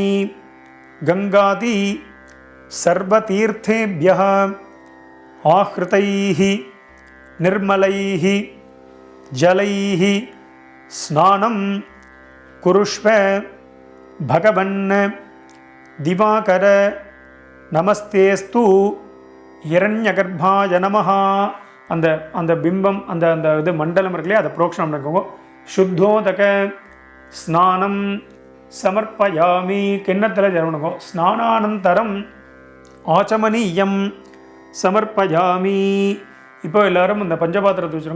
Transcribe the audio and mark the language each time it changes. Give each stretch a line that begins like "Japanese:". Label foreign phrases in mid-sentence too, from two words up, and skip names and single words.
Sanskrit: गंगादि सर्वतीर्थेभ्यः आहृतैः निर्मलैः जलैः स्नानं कुरुष्व भगवन् दिवाकर नमस्तेस्तु हिरण्यगर्भाय नमः.
Tamil: அந்த பிம்பம் அந்த இது மண்டலம் இருக்குல்லையே அதை புரோக்ஷனம் பண்ணிக்கோங்க.
Sanskrit: சுத்தோதக ஸ்நானம் சமர்ப்பயாமி.
Tamil: கிண்ணத்தில் ஜலவணுங்கோ.
Sanskrit: ஸ்நானானந்தரம் ஆச்சமனீயம் சமர்ப்பயாமி.
Tamil: இப்போ எல்லாரும் இந்த பஞ்சபாத்திரத்தை வச்சுருங்க.